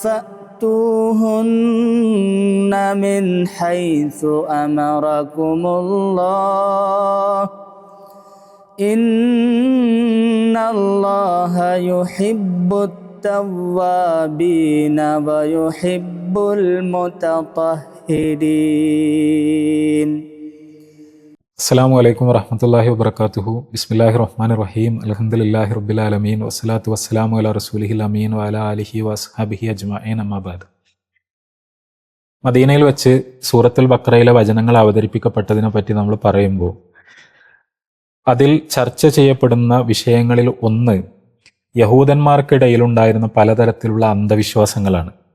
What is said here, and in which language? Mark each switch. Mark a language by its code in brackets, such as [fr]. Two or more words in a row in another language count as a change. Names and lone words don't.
[ar] فأتوهن من حيث أمركم الله إن الله يحب التوابين ويحب المتطهرين. السلام عليكم ورحمة الله وبركاته. بسم الله الرحمن الرحيم. الحمد لله رب العالمين والصلاة والسلام على رسوله الأمين وعلى آله وأصحابه أجمعين أما بعد. [ml] മദീനയിൽ വെച്ച് സൂറത്തുൽ ബഖറയിലെ വചനങ്ങൾ അവതരിപ്പിക്കപ്പെട്ടതിനെ പറ്റി നമ്മൾ പറയുമ്പോൾ അതിൽ ചർച്ച ചെയ്യപ്പെടുന്ന വിഷയങ്ങളിൽ ഒന്ന് യഹൂദന്മാർക്കിടയിലുണ്ടായിരുന്ന പലതരത്തിലുള്ള അന്ധവിശ്വാസങ്ങളാണ്.